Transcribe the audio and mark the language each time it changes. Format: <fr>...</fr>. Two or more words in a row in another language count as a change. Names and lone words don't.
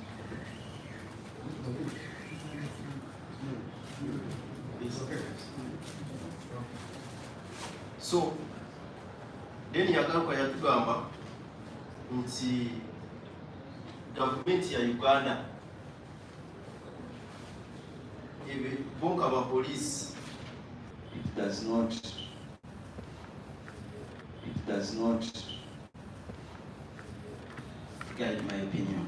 <lg>So then yagaruka yatugamba nti gavumenti ya Uganda ebe bonka ba police</lg> <en>It does not guide my opinion.</en>